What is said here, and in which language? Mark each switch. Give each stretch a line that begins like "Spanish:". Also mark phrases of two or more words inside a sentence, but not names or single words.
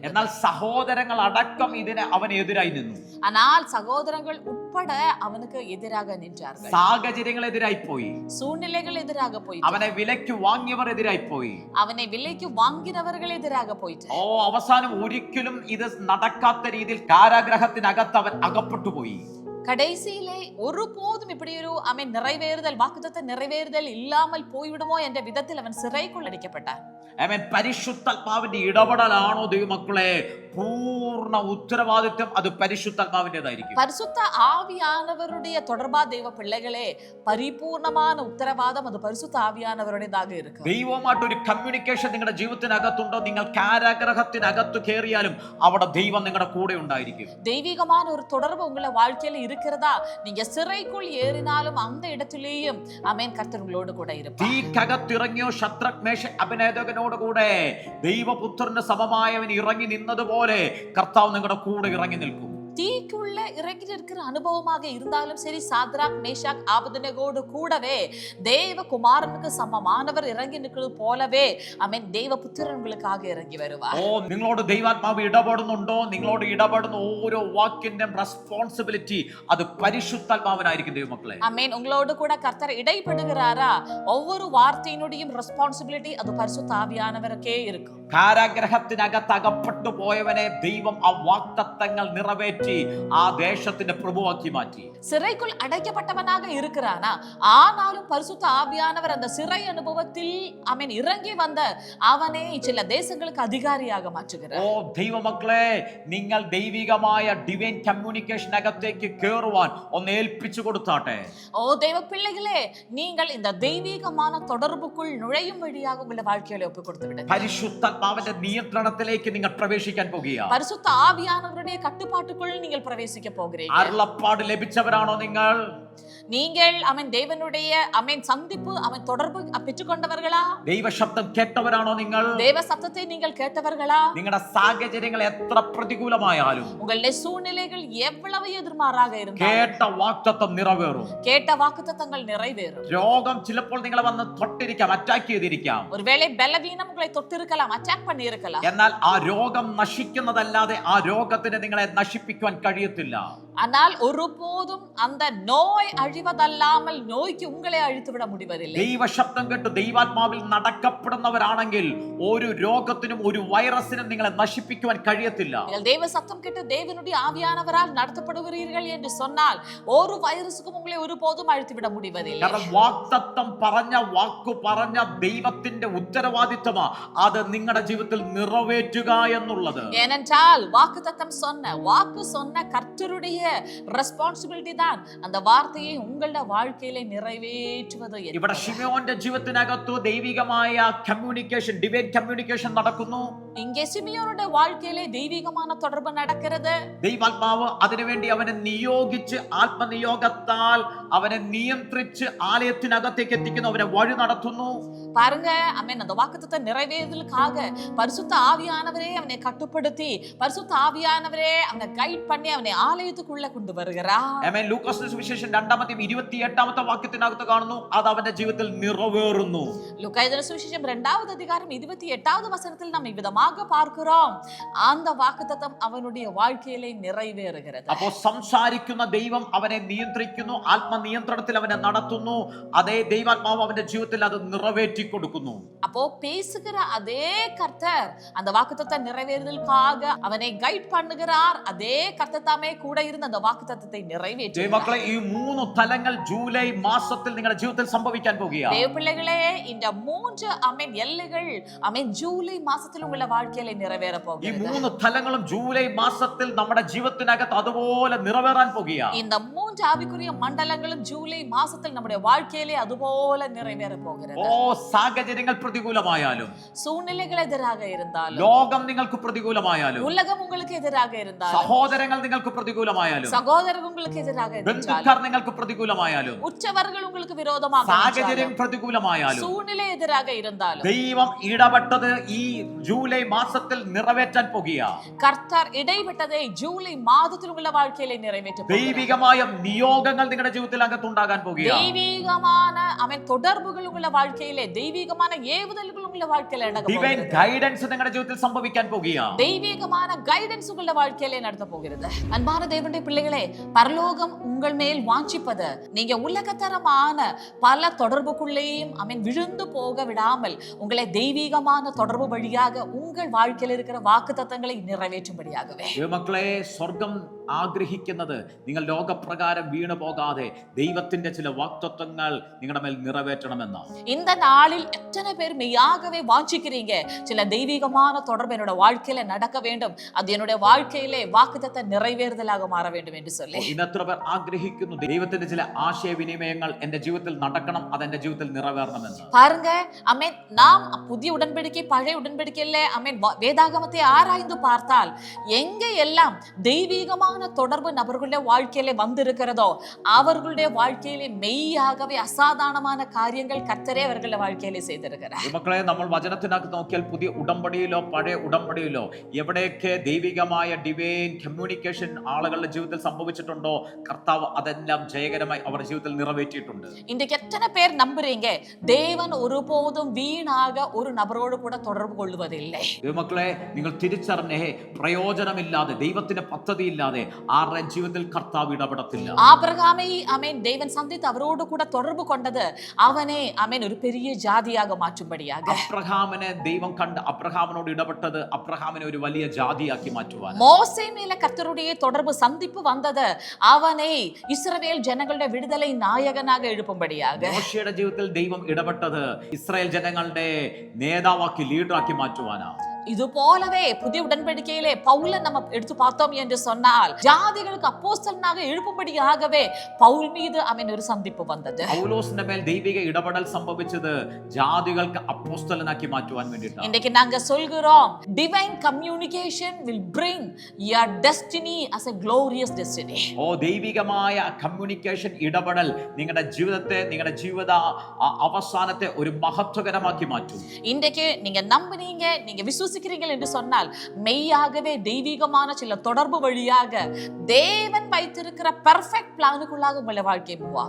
Malayalam: എന്നാൽ സഹോദരങ്ങൾ അടക്കം ഇതിന് അവൻ എതിരായി നിന്നു.
Tamil: ஆனால் சகோதரங்கள் உட்பட அவனுக்கு எதிராக நின்றார்கள்.
Malayalam: സാഹചര്യങ്ങൾ എതിരായി പോയി.
Tamil: சூழ்நிலைகள் எதிராக போய்,
Malayalam: അവനെ വിലയ്ക്ക് വാങ്ങിയവർ എതിരായി പോയി.
Tamil: அவனை விலைக்கு வாங்கினவர்கள் எதிராக போயிட்டு,
Malayalam: അവസാനം ഒരിക്കലും ഇത് നടക്കാത്ത രീതിയിൽ കാരാഗ്രഹത്തിനകത്ത് അവൻ അകപ്പെട്ടു പോയി.
Tamil: கடைசியிலே ஒருபோதும் இப்படி ஒரு நிறைவேறுதல், வாக்குத்தத்த நிறைவேறுதல் இல்லாமல் போய்விடுமோ என்ற விதத்தில் அவன் சிறைக்குள் அடைக்கப்பட்டான்.
Malayalam: പരിശുദ്ധാത്മാവിന്റെ ഇടപെടലാണോ ദൈവമക്കളെ? പൂർണ്ണ ഉത്തരവാദിത്വം അത് പരിശുദ്ധാത്മാവിന്റേതായിരിക്കും.
Tamil: பரிசுத்த ஆவியானவருடைய தொடர்பா தெய்வ பிள்ளைகளே, பரிபூர்ணமான உத்தரவாதம் அது பரிசுத்த ஆவியானவருடையதாக இருக்கு.
Malayalam: ദൈവവുമായിട്ട് ഒരു കമ്മ്യൂണിക്കേഷൻ നിങ്ങളുടെ ജീവിതത്തിനകത്തുണ്ടോ? നിങ്ങൾ കാരാഗ്രഹത്തിനകത്ത് കയറിയാലും അവിടെ ദൈവം നിങ്ങളുടെ കൂടെ ഉണ്ടായിരിക്കും.
Tamil: தெய்வீகமான ஒரு தொடர்பு உங்களை வாழ்க்கையில இருக்கிறதா? நீங்க சிறைக்குள் ஏறினாலும் அந்த இடத்திலேயும் கர்த்தர் உங்களோடு கூட இருப்பார்.
Malayalam: തീക്കകത്തിറങ്ങിയോ ശദ്രക് മേശക് അബേദ്നെഗോനോട് കൂടെ ദൈവപുത്രന്റെ സമമായവൻ ഇറങ്ങി നിന്നതുപോലെ കർത്താവ് നിങ്ങളുടെ കൂടെ ഇറങ്ങി നിൽക്കും.
Tamil: தீக்குள்ள இறங்கி இருக்கிற அனுபவமாக இருந்தாலும் சரி, சாத்ராக் மேஷாக் ஆபேத்நேகோடு கூடவே தேவகுமாரனுக்கு சமமானவர் இறங்கி நிற்கிறது போலவே ஆமென் தேவபுத்திரன் உங்களுக்காக இறங்கி வருவார்.
Malayalam: നിങ്ങളോട് ദൈവാത്മാവ് ഇടപെടുന്നുണ്ടോ? നിങ്ങളോട് ഇടപെടുന്ന ഓരോ വാക്കിന്റെയും റെസ്പോൺസിബിലിറ്റി അത് പരിശുദ്ധാത്മാവിനായിരിക്കും ദൈവമക്കളെ.
Tamil: ஆமென். உங்களோடு கூட கர்த்தர் இடைபடுகிறாரா? ஒவ்வொரு வார்த்தையினுடையும் ரெஸ்பான்சிபிலிட்டி அது பரிசுத்த ஆவியானவருக்கே இருக்கும்.
Malayalam: കാരാഗ്രഹത്തിനകത്ത് അകപ്പെട്ടു പോയവനെ ദൈവം ആ വാഗ്ദത്തങ്ങൾ നിറവേറ്റി ആ ദേശത്തിന്റെ പ്രഭുവാക്കി മാറ്റി.
Tamil: சிறைக்குள் அடைக்கப்பட்டவனாக இருக்கிறானா, ஆனாலும் பரிசுத்த ஆவியானவர் அந்த சிறை அனுபவத்தில் ஆமென் இறங்கி வந்த அவனை சில தேசங்களுக்கு அதிகாரியாக மாற்றுகிறார்.
Malayalam: ദൈവമക്കളെ, നിങ്ങൾ ദൈവികമായ
English: divine communication
Malayalam: അകത്തേക്ക് കേറുവാൻ ഒന്ന് ഏൽപ്പിച്ചു കൊടുത്താട്ടെ.
Tamil: தேவ பிள்ளைகளே, நீங்கள் இந்த தெய்வீகமான தொடர்புக்குள் நுழையும் வழியாக உங்களுடைய வாழ்க்கையில ஒப்பு கொடுத்து விடுங்க.
Malayalam: പരിശുദ്ധാത്മാവിന്റെ നിയന്ത്രണത്തിലേക്ക് നിങ്ങൾ പ്രവേശിക്കാൻ പോകുകയാണ്.
Tamil: பரிசுத்த ஆவியானவருடைய கட்டுப்பாட்டுக்குள் நீங்கள் பிரவேசிக்க போகிறீங்க.
Malayalam: അരുളപ്പാട് ലഭിച്ചവരാണോ നിങ്ങൾ?
Tamil: நீங்கள் அவன் தேவனுடைய அவன் சந்திப்பு அவன் தொடர்பு பெற்றுக்கொண்டவர்களா?
Malayalam: ദൈവ ശബ്ദം കേട്ടവരാണോ നിങ്ങൾ?
Tamil: தேவ சத்தத்தை நீங்கள் கேட்டவர்களா?
Malayalam: നിങ്ങളുടെ സാഹചര്യങ്ങൾ എത്ര പ്രതികൂലമായാലും,
Tamil: உங்களுடைய சூழ்நிலைகள் எவ்வளவு எதிர்மாறாக இருந்தாலும்,
Malayalam: കേട്ട വാഗ്ദത്തം നിറവേറും.
Tamil: கேட்ட வாக்குத்தத்தங்கள் நிறைவேறும்.
Malayalam: രോഗം ചിലപ്പോൾ നിങ്ങളെ വന്ന് തൊട്ടിരിക്കാം, അറ്റാക്ക് ചെയ്തിരിക്കാം.
Tamil: ஒருவேளை பலவீனம் உங்களை தொட்டிருக்கலாம், அட்டாக் பண்ணி இருக்கலாம்.
Malayalam: എന്നാൽ ആ രോഗം നശിക്കുന്നതല്ലാതെ ആ രോഗത്തിന് നിങ്ങളെ നശിപ്പിക്കുവാൻ കഴിയത്തില്ല.
Tamil: ஆனால் ஒருபோதும் அந்த நோய் அழிவதல்லாமல் நோய்க்கு உங்களை அழித்து விட முடிவதில்லை.
Malayalam: ദൈവ ശബ്ദം കേട്ട് ദൈവാത്മാവിൽ നടക്കപ്പെടുന്നവരാണെങ്കിൽ ഒരു രോഗത്തിനും ഒരു വൈറസിനും നിങ്ങളെ നശിപ്പിക്കുവാൻ കഴിയത്തില്ല.
Tamil: நீங்கள் தேவ சத்தம் கேட்டு தேவனுடைய ஆவியானவரால் நடத்தப்படுகிறீர்கள் என்று சொன்னால் ஒரு வைரஸுக்கும் உங்களை ஒருபோதும் அழித்து விட முடிவதில்லை.
Malayalam: കാരണം വാഗ്ദത്തം പറഞ്ഞ വാക്കു പറഞ്ഞ ദൈവത്തിന്റെ ഉത്തരവാദിത്തമാ അത് നിങ്ങളുടെ ജീവിതത്തിൽ നിറവേറ്റുക എന്നുള്ളത്.
Tamil: ஏனென்றால் வாக்குத்தத்தம் வாக்கு சொன்ன கர்த்தருடைய ரெஸ்பான்சிபிலிட்டி தான் அந்த வார்த்தையை உங்களுடைய வாழ்க்கையிலே நிறைவேற்றுவது.
Malayalam: ഇവിടെ ശിമയോന്റെ ജീവിതത്തിനകത്ത് ദൈവികമായ കമ്മ്യൂണിക്കേഷൻ,
English: divine communication
Malayalam: നടക്കുന്നു.
Tamil: இங்கே சிமியோனுடைய வாழ்க்கையிலே தெய்வீகமான தொடர்பு நடக்கிறது.
Malayalam: ദൈവാത്മാവ് അതിനുവേണ്ടി അവനെ നിയോഗിച്ച് ആത്മനിയോഗത്താൽ അവനെ നിയന്ത്രിച്ച് ആലയത്തിനകത്തേക്ക് എത്തിക്കുന്നു, അവനെ വഴി നടത്തുന്നു.
Tamil: பாருங்க, ஆமென். அந்த வாக்குத்தத்தம் நிறைவேறுதலுக்காக பரிசுத்த ஆவியானவரே அவனை கட்டுப்படுத்தி, பரிசுத்த ஆவியானவரே அவனை கைட் பண்ணி அவனை ஆலயத்துக்குள்ள கொண்டு வருகிறார்.
Malayalam: ആമേൻ. ലൂക്കോസിന്റെ സുവിശേഷം 2-ാം 28-ാമത്തെ വാക്യത്തിനകത്ത് കാണുന്നു, അത് അവന്റെ ജീവിതത്തിൽ നിറവേറുന്നു.
Tamil: லூக்காயுத சுவிசேஷம் 2வது அதிகாரம் 28வது வசனத்தில் நாம் இவ்விதமாக பார்க்கிறோம், அந்த வாக்குத்தத்தம் அவனுடைய வாழ்க்கையிலே நிறைவேறுகிறது.
Malayalam: അപ്പോൾ സംസാരിക്കുന്ന ദൈവം അവനെ നിയന്ത്രിക്കുന്നു, ആത്മനിയന്ത്രണത്തിൽ അവനെ നടത്തുന്നു. അതേ ദൈവാത്മാവ് അവന്റെ ജീവിതത്തിൽ അത് നിറവേറ്റി കൊടുക്കുന്നു.
Tamil: அப்போ பேசுகிற அதே கர்த்தர் அந்த வாக்குத்தத்தம் நிறைவேறுதலுக்காக அவனை கைட் பண்ணுகிறார். அதே கர்த்தர் தாமே கூட இருந்து அந்த வாக்குத்தத்தத்தை நிறைவேற்றுகிறார்.
Malayalam: ദൈവമക്കളെ, ഈ 3 തലങ്ങൾ ജൂലൈ മാസത്തിൽ നിങ്ങളുടെ ജീവിതത്തിൽ സംഭവിക്കാൻ പോകുകയാണ്.
Tamil: தேவ பிள்ளைகளே, இந்த 3 ஆமென் எல்லைகள் ஆமென் ஜூலை மாசத்தில் உங்க வாழ்க்கையில நிறைவேற
Malayalam: ഈ
Tamil: போகிறது.
Malayalam: 3 തലങ്ങളും ജൂലൈ മാസത്തിൽ നമ്മുടെ ജീവിതത്തിനകത്ത് അതുപോലെ നിറവേറാൻ പോകുകയാണ്.
Tamil: இந்த 3 ஆவிக்குரிய மண்டலங்களும் ஜூலை மாசத்தில் நம்முடைய வாழ்க்கையிலே அதுபோல நிறைவேற போகிறது.
Malayalam: സാഹചര്യങ്ങൾ പ്രതികൂലമായാലും,
Tamil: சூழ்நிலைகள் எதிராக இருந்தாலும்,
Malayalam: ലോകം നിങ്ങൾക്ക് പ്രതികൂലമായാലും,
Tamil: உலகம் உங்களுக்கு எதிராக இருந்தாலும்,
Malayalam: സഹോദരങ്ങൾ നിങ്ങൾക്ക് പ്രതികൂലമായാലും,
Tamil: சகோதரர்கள் உங்களுக்கு எதிராக
Malayalam: ബന്ധുക്കാർ
Tamil: இருந்தாலும்,
Malayalam: നിങ്ങൾക്ക് പ്രതികൂലമായാലും,
Tamil: உற்றவர்கள் உங்களுக்கு விரோதமாக
Malayalam: സാഹചര്യം
Tamil: இருந்தாலும்,
Malayalam: പ്രതികൂലമായാലും,
Tamil: சூழ்நிலை எதிராக இருந்தாலும்,
Malayalam: ദൈവം ഇടപെട്ടത് ഈ ജൂലൈ മാസത്തിൽ നിറവേറ്റാൻ പോകുകയാണ്.
Tamil: கர்த்தர் இடைவிட்டதை ஜூலை மாதத்தில் உள்ள வாழ்க்கையில நிறைவேற்ற போகிறார்.
Malayalam: ദൈവികമായ നിയോഗങ്ങൾ നിങ്ങളുടെ ജീവിതത്തിൽ അകത്തുണ്ടാകാൻ പോകുകയാണ്.
Tamil: தெய்வீகமான அவன் தொடர்புகள் உள்ள வாழ்க்கையிலே, தெய்வீகமான ஏவுதல்கள் உள்ள வாழ்க்கையில நடக்க
Malayalam: ഡിവൈൻ
Tamil: போகிறது.
Malayalam: ഗൈഡൻസ് നിങ്ങളുടെ ജീവിതത്തിൽ സംഭവിക്കാൻ പോകുകയാണ്.
Tamil: தெய்வீகமான கைடன்ஸ் உள்ள வாழ்க்கையிலே நடத்த போகிறது. அன்பான தேவனுடைய பிள்ளைகளே, பரலோகம் உங்கள் மேல் வாஞ்சிப்பது, நீங்க உலகத்தரமான பல தொடர்புக்குள்ளேயும் அவன் விழுந்து போக விடாமல் உங்களை தெய்வீகமான தொடர்பு வழியாக உங்கள் வாழ்க்கையில் இருக்கிற வாக்குத்தத்தங்களை நிறைவேற்றும்படியாகவே.
Malayalam: മക്കളെ, സ്വർഗം ആഗ്രഹിക്കുന്നത് നിങ്ങൾ ലോകപ്രകാരം വീണു പോകാതെ ദൈവത്തിന്റെ ചില വാഗ്ദത്തങ്ങൾ നിങ്ങളുടെ മേൽ നിറവേറ്റണമെന്നാണ്.
Tamil: இந்த நாளில் எத்தனை பேர் மெய்யாகவே வாஞ்சிக்கிறீங்க, சில தெய்வீகமான தொடர்பு என்னோட வாழ்க்கையில நடக்க வேண்டும், அது என்னுடைய வாழ்க்கையிலே வாக்குத்தத்த நிறைவேறுதலாக மாற வேண்டும் என்று சொல்லி.
Malayalam: ഇന്ന് എത്ര പേർ ആഗ്രഹിക്കുന്നു ദൈവത്തിന്റെ ചില ആശയവിനിമയങ്ങൾ എന്റെ ജീവിതത്തിൽ നടക്കണം, അത് എന്റെ ജീവിതത്തിൽ നിറവേറണമെന്ന്.
Tamil: பாருங்க, அமேன். நாம் புதிய உடன்படிக்கை பழைய உடன்படிக்கையில அமேன் வேதாகமத்தை ஆராய்ந்து பார்த்தால் எங்க எல்லாம் தெய்வீகமான தொடர்பு நபர்களுடைய வாழ்க்கையில வந்திருக்கிறதோ அவர்களுடைய வாழ்க்கையிலே மெய்யாகவே அசாதாரணமான காரியங்கள் கர்த்தரே அவர்களுடைய வாழ்க்கையில வாழ்க்கையிலே செய்திருக்கிறார்.
Malayalam: മക്കളെ, നമ്മൾ വചനത്തിനകത്ത് നോക്കിയാൽ പുതിയ ഉടമ്പടിയിലോ പഴയ ഉടമ്പടിയിലോ എവിടെയൊക്കെ ദൈവികമായ
English: divine communication
Malayalam: ആളുകളുടെ ജീവിതത്തിൽ സംഭവിച്ചിട്ടുണ്ടോ, കർത്താവ് അതെല്ലാം ജയകരമായി അവരുടെ ജീവിതത്തിൽ നിറവേറ്റിയിട്ടുണ്ട്.
Tamil: இன்றைக்கு எத்தனை பேர் நம்புறீங்க தேவன் ஒருபோதும் வீணாக ஒரு நபரோடு கூட தொடர்பு கொள்வதில்லை?
Malayalam: മക്കളെ, നിങ്ങൾ തിരിച്ചറിഞ്ഞേ, പ്രയോജനമില്ലാതെ, ദൈവത്തിന്റെ പദ്ധതിയില്ലാതെ ആരുടെ ജീവിതത്തിൽ കർത്താവ് ഇടപെടത്തില്ല.
Tamil: ஆபிரகாமை ஆமென் தேவன் சந்தித்து அவரோடு கூட தொடர்பு கொண்டது அவனே ஆமென் ஒரு பெரிய ஜாதியாக மாற்றும்படியாக.
Malayalam: അബ്രഹാമിനെ ദൈവം കണ്ട് അബ്രഹാമിനോട് ഇടപെട്ടത് അബ്രഹാമിനെ ഒരു വലിയ ജാതിയാക്കി മാറ്റുവാൻ.
Tamil: மோசே மேல கர்த்தருடைய தொடர்பு சந்திப்பு வந்தது அவனை இஸ்ரவேல் ஜனங்களுடைய விடுதலை நாயகனாக எழுப்பும்படியாக.
Malayalam: മോശയുടെ ജീവിതത്തിൽ ദൈവം ഇടപെട്ടത് ഇസ്രായേൽ ജനങ്ങളുടെ നേതാവാക്കി, ലീഡറാക്കി മാറ്റുവാനാ.
Tamil: இது போலவே புதிய உடன்படிக்கையிலே பவுலை நம்ம எடுத்து பார்த்தோம் என்று சொன்னால் ஜாதிகளுக்கு அப்போஸ்தலனாக எழுப்பும்படியாகவே பவுல் மீது அவன் ஒரு சந்திப்பு வந்தது.
Malayalam: പൗലോസിന്റെ മേൽ ദൈവിക ഇടപെടൽ സംഭവിച്ചത് ജാതികൾക്ക് അപ്പോസ്തലനാക്കി മാറ്റുവാൻ വേണ്ടിയിട്ടാണ്.
Tamil: இன்னைக்கு நாங்க சொல்கிறோம்
English: divine communication will bring your destiny as a glorious destiny.
Malayalam: ദൈവികമായ കമ്മ്യൂണിക്കേഷൻ ഇടപെടൽ നിങ്ങളുടെ ജീവിതത്തെ, നിങ്ങളുടെ ജീവിത അവസാനത്തെ ഒരു മഹത്വകരമാക്കി മാറ്റും.
Tamil: இன்றைக்கு நீங்க நம்புனீங்க, நீங்க விசுவாசிக்கிறீர்கள் என்று சொன்னால் மெய்யாகவே தெய்வீகமான சில தொடர்பு வழியாக தேவன் வைத்திருக்கிற
English: perfect plan
Tamil: உங்களை வாழ்க்கை மூவாக.